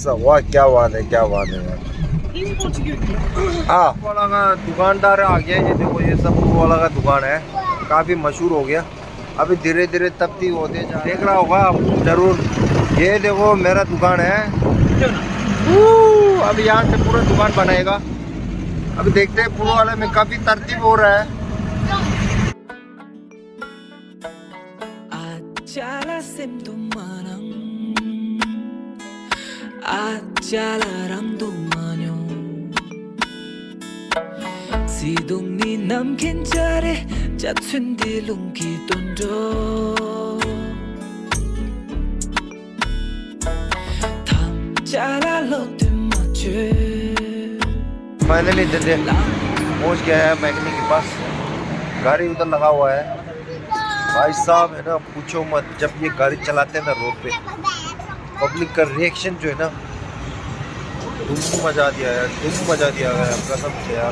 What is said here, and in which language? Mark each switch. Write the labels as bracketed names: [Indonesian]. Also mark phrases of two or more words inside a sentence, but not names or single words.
[Hindi] वाह क्या बात है क्या बात है। हाँ वाला का दुकानदार आ गया, ये देखो ये सब वाला का दुकान है, काफ़ी मशहूर हो गया। अभी धीरे धीरे तब्दील होते जा देख रहा होगा जरूर। ये देखो मेरा दुकान है, अभी यहाँ से पूरा दुकान बनाएगा। अभी देखते हैं पूरा वाले में काफ़ी तरतीब हो रहा है। 시동니 남긴 자리 잡힌 뒤lun기 돈도 फाइनली जल्दी पहुँच गया है मैकेनिक के पास। गाड़ी उधर लगा हुआ है। भाई साहब है ना पूछो मत, जब ये गाड़ी चलाते हैं ना रोड पे पब्लिक का रिएक्शन जो है ना धूम मचा दिया है, धूम मचा दिया है कसम से यार।